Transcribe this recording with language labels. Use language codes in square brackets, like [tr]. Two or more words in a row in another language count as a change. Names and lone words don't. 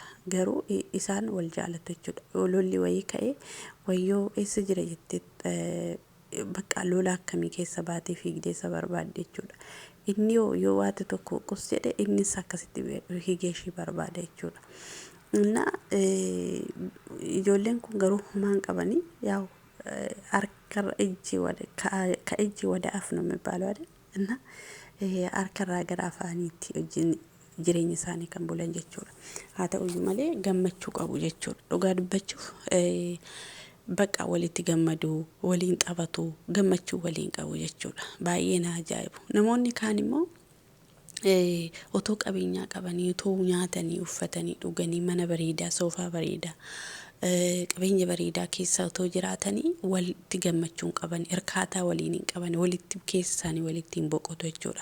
[om] Garuu isaan wal jaalatu jechuudha. Lolli wayii ka'ee wayyoo eessa jira jettee bakka lola akkamii keessa baatee fiigdee isa barbaadde jechuudha. Inni yoo waate tokko qos jedhe innis akkasitti fiigee ishii barbaada jechuudha. እና ijoolleen kun garuu maan qabanii ያው harkarra ijji wada ka ijji wada af [am] ነው የሚባለው አይደል? [om] እና harkarraa gara afaaniitti wajjin jireenya isaanii kan bulan jechuudha. Haa ta'uyyuu malee gammachuu qabu jechuudha. Dhugaa dubbachuuf bakka walitti gammadu waliin taphatu gammachuu waliin qabu jechuudha. Baay'ee na ajaa'ibu. Namoonni kaan immoo otoo qabeenyaa qabanii otoo nyaatanii uffatanii dhuganii mana bareedaa soofaa bareedaa qabeenya bareedaa keessa otoo jiraatanii walitti gammachuun qaban hirkaataa waliin hin qaban walitti keessa isaanii walitti hin boqotu jechuudha.